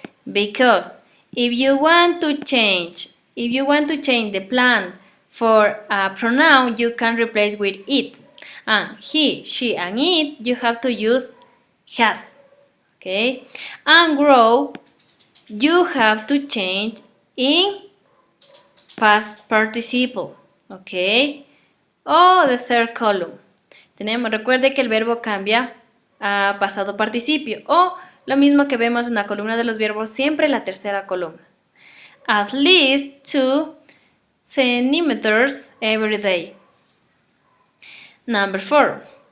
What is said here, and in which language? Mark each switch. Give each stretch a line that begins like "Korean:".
English: Because if you want to change the plant for a pronoun, you can replace with it. And he, she, and it, you have to use has. Okay? And grow, you have to change in past participle. Okay? O the third column.
Spanish: Recuerde que el verbo cambia a pasado participio o lo mismo que vemos en la columna de los verbos, siempre la tercera columna.
English: At least 2 centimeters every day. Number 4.